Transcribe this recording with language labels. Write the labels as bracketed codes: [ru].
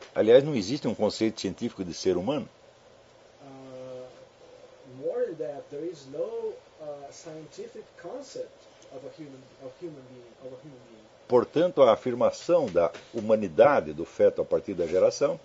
[pt] Aliás, não existe um conceito científico de ser humano. [en] More than that, there is no scientific concept of a human being. [pt] Portanto, a afirmação da humanidade do feto a partir da geração.